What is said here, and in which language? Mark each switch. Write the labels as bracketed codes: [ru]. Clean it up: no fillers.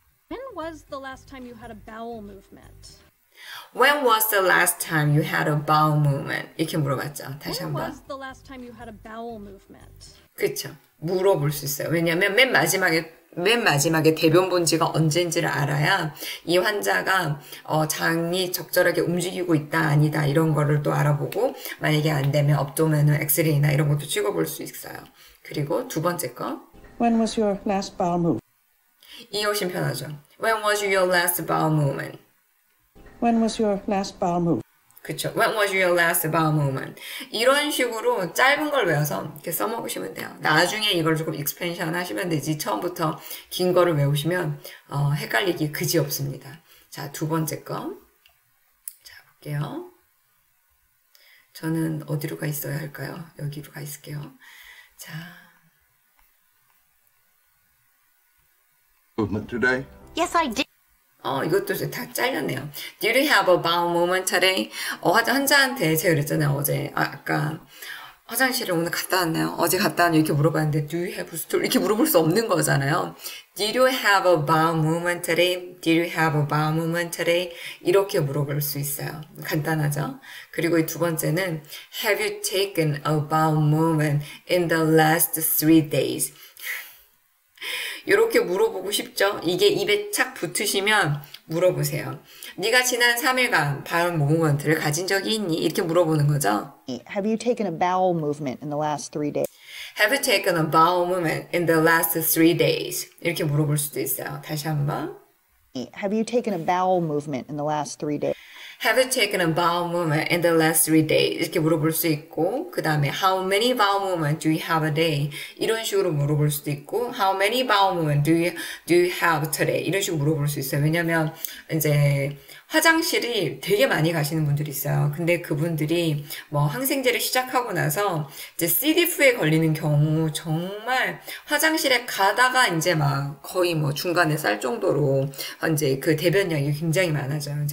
[en] When was the last time you had a bowel movement? When was the last time you had a bowel movement? [ko] 이렇게 물어봤죠. 다시 [en] When [ko] 한번. [en] was the last time you had a bowel movement? [ko] 그렇죠. 물어볼 수 있어요. 왜냐하면 맨 마지막에 대변 본 지가 언제인지를 알아야 이 환자가 장이 적절하게 움직이고 있다 아니다 이런 거를 또 알아보고 만약에 안 되면 업도메널 엑스레이나 이런 것도 찍어볼 수 있어요. 그리고 두 번째 거. [en] When was your last bowel movement? [ko] 이게 훨씬 편하죠. [en] When was your last bowel movement? When was your last bowel movement? [ko] 그쵸. [en] When was your last bowel movement? [ko] 이런 식으로 짧은 걸 외워서 이렇게 써먹으시면 돼요. 나중에 이걸 조금 익스펜션 하시면 되지. 처음부터 긴 거를 외우시면 헷갈리기 그지 없습니다. 자, 두 번째 거. 자, 볼게요. 저는 어디로 가 있어야 할까요? 여기로 가 있을게요. 자. [en] Movement today? Yes, I did. [ko] 이것도 다 잘렸네요. [en] Did you have a bowel movement today? [ko] 환자한테 제가 그랬잖아요. 어제, 아까 화장실을 오늘 갔다 왔나요? 어제 갔다 왔나요? 이렇게 물어봤는데 [en] Do you have a stool? [ko] 이렇게 물어볼 수 없는 거잖아요. [en] Did you have a bowel movement today? Did you have a bowel movement today? [ko] 이렇게 물어볼 수 있어요. 간단하죠? 그리고 이 두 번째는 [en] Have you taken a bowel movement in the last 3 days? [ko] 이렇게 물어보고 싶죠? 이게 입에 착 붙으시면 물어보세요. 네가 지난 3일간 바울 모먼트를 가진 적이 있니? 이렇게 물어보는 거죠. [en] Have you taken a bowel movement in the last 3 days? Have you taken a bowel movement in the last 3 days? [ko] 이렇게 물어볼 수도 있어요. 다시 한번. [en] Have you taken a bowel movement in the last 3 days? Have you taken a bowel movement in the last 3 days? [ko] 이렇게 물어볼 수 있고, 그 다음에 [en] How many bowel movements do you have a day? [ko] 이런 식으로 물어볼 수도 있고, [en] How many bowel movements do you have today? [ko] 이런 식으로 물어볼 수 있어요. 왜냐면 이제 화장실이 되게 많이 가시는 분들이 있어요. 근데 그분들이 뭐 항생제를 시작하고 나서 이제 CDF에 걸리는 경우 정말 화장실에 가다가 이제 막 거의 뭐 중간에 쌀 정도로 이제 그 대변량이 굉장히 많아져요.